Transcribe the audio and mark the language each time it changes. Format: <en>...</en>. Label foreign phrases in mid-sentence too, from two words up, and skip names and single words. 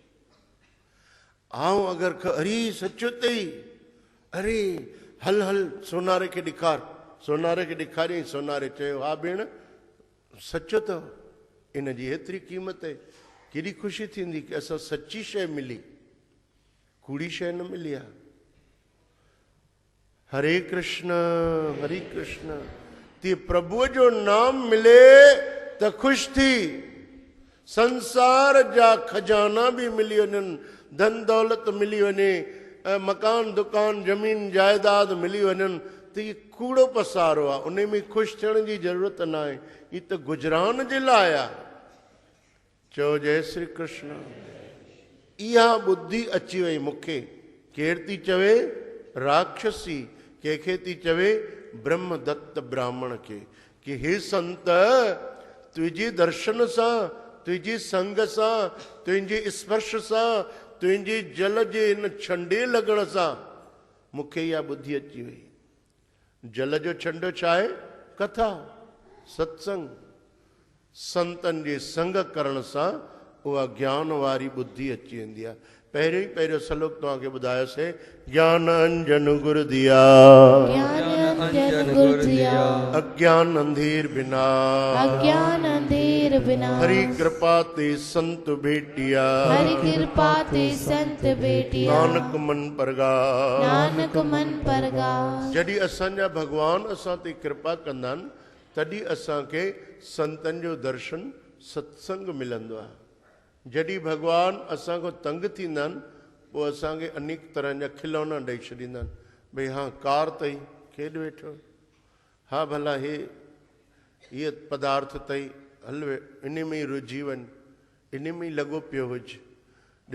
<sd>ऐं अगरि अरे सचो अथई, अरे हल हल सोनारे खे ॾेखार, सोनारे खे ॾेखारियईं, सोनारे चयो हा भेण सचो अथव, इन जी एतिरी क़ीमत आहे। केॾी ख़ुशी थींदी कि असां सची शइ मिली, कूड़ी शइ न मिली आहे। हरे कृष्ण हरे कृष्ण। तीअं प्रभुअ जो नाम मिले त ख़ुशि थी, संसार जा खजाना बि मिली वञनि, धन दौलत मिली वञे, मकान दुकान ज़मीन जायदाद मिली वञनि, त इहे कूड़ो पसारो आहे, उन में ख़ुशि थियण जी ज़रूरत न आहे, हीअ त गुजरान जे लाइ आहे। चओ जय श्री कृष्ण। इहा ॿुधी अची वई मूंखे। केरु थी चवे? राक्षसी। कंहिंखे थी चवे? ब्रह्मदत्त ब्राह्मण खे, कि हे संत, तुंहिंजे दर्शन सां, तुंहिंजी संग सां, तुंहिंजे स्पर्श सां, तुंहिंजे जल जे हिन छंडे लॻण सां मूंखे इहा ॿुधी अची वई। जल जो छंडो छा आहे? कथा, सत्संग, संतनि जे संग करण सां उहा ज्ञान वारी ॿुधी अची वेंदी आहे। पहिरियों श्लोक तव्हांखे ॿुधायोसीं,</sd> <pa>ਗਿਆਨ ਅੰਜਨ ਗੁਰ ਦਿਆ, ਗਿਆਨ ਅੰਜਨ ਗੁਰ ਦਿਆ, ਅਗਿਆਨ ਅੰਧੇਰ ਬਿਨਾ, ਅਗਿਆਨ ਅੰਧੇਰ ਬਿਨਾ, ਹਰਿ ਕਿਰਪਾ ਤੇ ਸੰਤ ਭੇਟਿਆ, ਹਰਿ ਕਿਰਪਾ ਤੇ ਸੰਤ ਭੇਟਿਆ, ਨਾਨਕ ਮਨ ਪਰਗਾਸ, ਨਾਨਕ ਮਨ ਪਰਗਾਸ।</pa> <sd>जॾहिं असांजा भगवान असां ते कृपा कंदा आहिनि, तॾहिं असांखे संतनि जो दर्शन सत्संग मिलंदो आहे। जॾहिं भगवान असांखो तंग थींदा आहिनि, पोइ असांखे अनेक तरह जा खिलौना ॾेई छॾींदा आहिनि। भई हा कार अथई, खेॾ वेठो, हा भला हीअ पदार्थ अथई, हल इन में ई रुझी वञ, इन में ई लॻो पियो हुज।</sd>